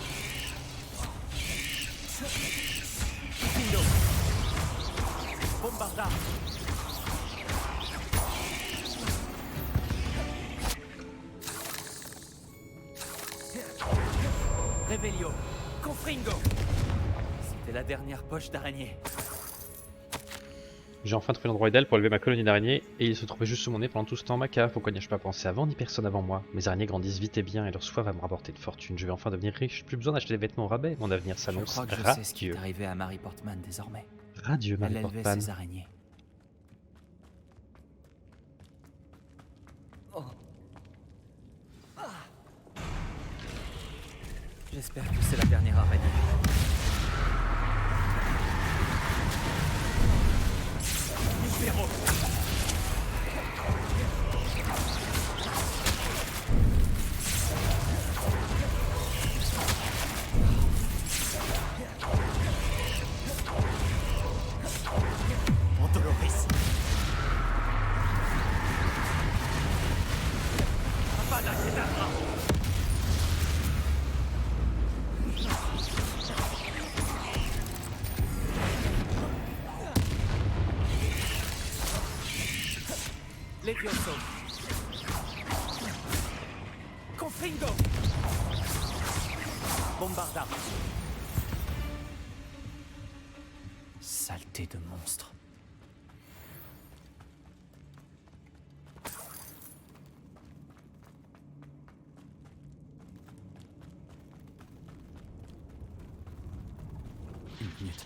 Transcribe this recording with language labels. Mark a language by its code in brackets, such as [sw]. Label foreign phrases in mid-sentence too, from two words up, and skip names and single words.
[fr] Confringo. Bombarda. Revelio. Confringo. C'était la dernière poche d'araignée. J'ai enfin trouvé l'endroit idéal pour élever ma colonie d'araignées et il se trouvait juste sous mon nez pendant tout ce temps. Ma cave, pourquoi n'y ai-je pas pensé avant ni personne avant moi? Mes araignées grandissent vite et bien et leur soie va me rapporter de fortune. Je vais enfin devenir riche, plus besoin d'acheter des vêtements au rabais. Mon avenir Je s'annonce crois que je sais ce qui est radieux. arrivé à Mary Portman désormais. Radieux, Elle Mary élevait Portman. ses araignées. Oh. Ah. J'espère que c'est la dernière araignée. Libéraux. Montoloris. Avada Kedavra. Levioso. Confringo. Bombarda. Saleté de monstre. Une minute.